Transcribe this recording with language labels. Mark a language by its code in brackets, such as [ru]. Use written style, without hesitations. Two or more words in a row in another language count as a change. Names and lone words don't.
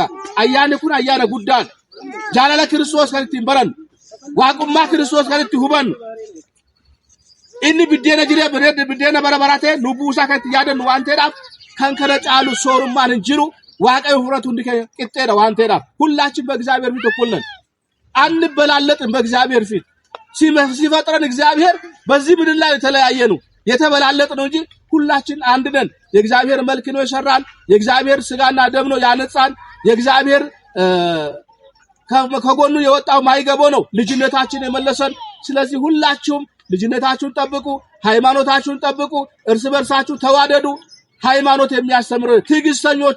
[om] Ayyaanni kun ayyaana guddaadha. Jaalala Kiristoos kan ittiin barannu waaqummaa Kiristoos kan itti hubannu inni biddeena bara baraa ta'e lubbuu isaa kan itti yaadannu waan ta'eedhaaf kan kana caalu soorummaan hin jiru waaqayyo furatu hundi qixxeedha waan ta'eedhaaf [am] ሁላችን በእግዚአብሔር ፊት እኩል ነን አንበላለጥም በእግዚአብሔር ፊት ሲፈጥረን እግዚአብሔር በዚህ ምድር ላይ የተለያየ ነው የተበላለጥ ነው እንጂ ሁላችን አንድ ነን የእግዚአብሔር መልክ ነው የሰራን የእግዚአብሔር ስጋና ደም ነው ያነጻን የእግዚአብሔር ከጎኑ የወጣው ማይገቦ ነው ልጅነታችን የመለሰን ስለዚህ ሁላችሁም ልጅነታችሁን ጠብቁ ሃይማኖታችሁን ጠብቁ እርስ በርሳችሁ ተዋደዱ ሃይማኖት የሚያስተምሩ ትዕግስተኞች